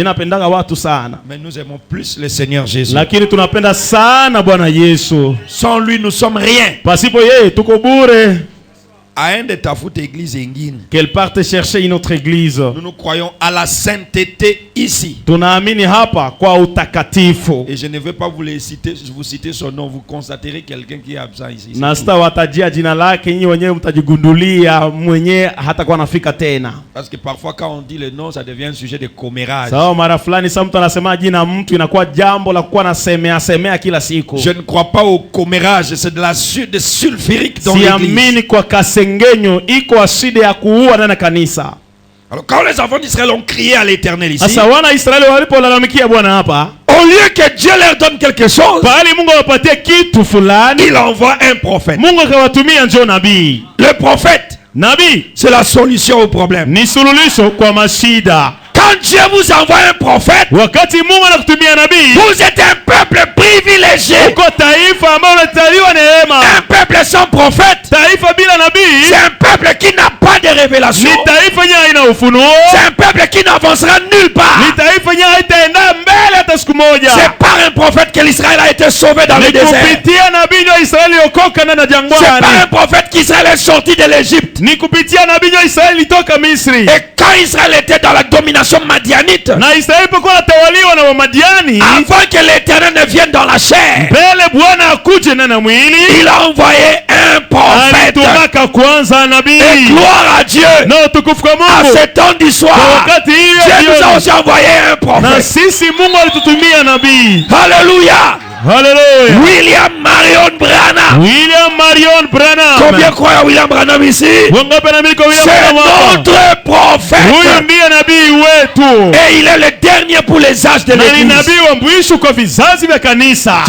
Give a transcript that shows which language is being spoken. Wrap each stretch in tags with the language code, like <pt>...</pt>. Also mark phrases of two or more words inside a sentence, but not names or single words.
<fr>nous aimons plus le Seigneur Jésus. Sans lui nous sommes rien. qu'elle parte chercher une autre église. Nous croyons à la sainteté ici.</fr> <sw>Tunaamini hapa kwa utakatifu.</sw> <fr>Et je ne vais pas vous citer son nom, vous constaterez quelqu'un qui est absent ici.</fr> <sw>Na sitawatajia jina lake, nyinyi wenyewe mtajigundulia mwenyewe hatakuwa anafika tena.</sw> <fr>Parce que parfois quand on dit le nom, ça devient un sujet de commérage.</fr> <sw>Sawa, mara fulani sasa mtu anasema jina mtu inakuwa jambo la kuwa nasemea kila siku.</sw> <fr>Je ne crois pas au commérage, c'est de l'acide sulfurique dans l'église.</fr> <sw>Siamini kwa kasengenyo, iko aside ya kuua ndani ya kanisa.</sw> <fr>Alors quand les enfants d'Israël ont crié à l'Éternel ici,</fr> <sw>sasa wana Israeli walipolalamikia Bwana hapa,</sw> <fr>au lieu que Dieu leur donne quelque chose,</fr> <sw>bali Mungu awapatie kitu fulani,</sw> <fr>il envoie un prophète.</fr> <sw>Mungu akawatumia njoo nabii.</sw> <fr>Le prophète,</fr> <sw>nabii,</sw> <fr>c'est la solution au problème.</fr> <sw>Ni suluhisho kwa mashida.</sw> <fr>Quand Dieu vous envoie un prophète,</fr> <sw>wakati Mungu anakutumia nabii,</sw> <fr>vous êtes un peuple privilégié.</fr> <sw>Uko taifa ambalo linataliwa neema.</sw> <fr>Un peuple sans prophète,</fr> <sw>taifa bila nabii,</sw> <fr>c'est un peuple qui n'a pas de révélation.</fr> <sw>Ni taifa yenye haina ufunuo.</sw> <fr>C'est un peuple qui n'avancera nulle part.</fr> <sw>Ni taifa yenye haitaenda mbele hata siku moja.</sw> <fr>C'est par un prophète que l'Israël a été sauvé dans le désert.</fr> <sw>Ni kupitia nabii ndio Israeli okoka ndani ya jangwani.</sw> <fr>C'est par un prophète qu'Israël est sorti de l'Égypte.</fr> <sw>Ni kupitia nabii ndio Israeli toka Misri.</sw> <fr>Et quand Israël était dans la domination madianite,</fr> <sw>na Israeli pokuwa natawaliwa na Wamadiani,</sw> <fr>avant que l'Éternel ne vienne dans la chair,</fr> <sw>mbele Bwana akuje ndani ya mwili,</sw> <fr>il a envoyé un prophète.</fr> <sw>Alitumaka kwanza nabii.</sw> <fr>Et gloire à Dieu.</fr> <sw>Na utukufu kwa Mungu.</sw> <fr>À ce temps du soir, Dieu nous a aussi envoyé un prophète.</fr> <sw>Na sisi Mungu alitutumia nabii.</sw> <fr>Alléluia.</fr> <sw>Hallelujah.</sw> <fr>William Marion Branham.</fr> <sw>William Marion Branham.</sw> <fr>Combien croient à William Branham ici? C'est notre prophète. Et il est le dernier pour les âges de l'église. Je</fr>